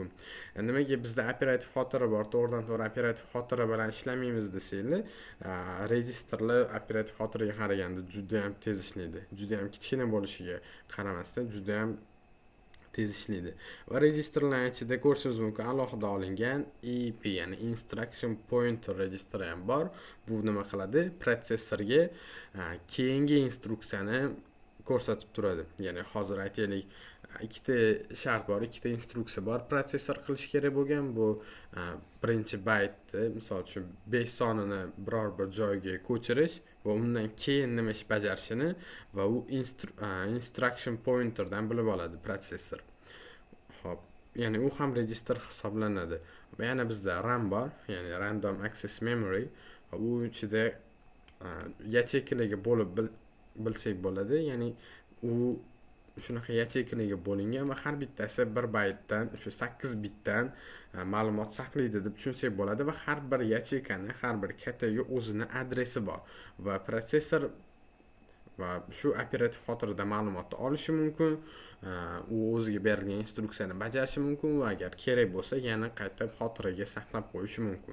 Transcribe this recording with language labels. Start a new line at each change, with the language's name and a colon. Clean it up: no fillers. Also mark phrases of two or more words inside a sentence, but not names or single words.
Uzbek: Nimaga bizda operativ xotira bor, to'g'ridan-to'g'ri operativ xotira bilan ishlamaymiz desanglar, registerlar operativ xotiraga qaraganda juda ham tez ishlaydi. Juda ham kichkina bo'lishiga qaramasdan juda ham tez ishlaydi. Va registerlar ichida ko'rishimiz mumkin alohida olingan EP, ya'ni
English: instruction pointer register
Uzbek: ham bor. Bu nima qiladi? Protsessorga keyingi instruksiyani ko'rsatib turadi. Ya'ni hozir aytaylik, ikkita shart bor, ikkita instruksiya bor. Protsessor qilish kerak bo'lgan bu birinchi baytni, misol uchun 5 sonini biror bir joyga ko'chirish va va undan keyin nima ish bajarishini va u
English: instruction pointerdan
Uzbek: bilib oladi protsessor. Xo'p, ya'ni u ham register hisoblanadi. Va yana bizda RAM bor, ya'ni
English: random access memory.
Uzbek: Va bu ichida yacheykalarga bo'lib bilsak bo'ladi. Ya'ni u shunaqa yacheykalarga bo'lingan va har bittasi 1 baytdan, o'sha 8 bitdan ma'lumot saqlaydi deb tushunsak bo'ladi va har bir yacheykani, har bir kataga o'zini adresi bor va protsessor va shu operativ xotirada ma'lumotni olishi mumkin, u o'ziga berilgan instruksiyani bajarishi mumkin va agar kerak bo'lsa yana qaytab xotiraga saqlab qo'yishi mumkin.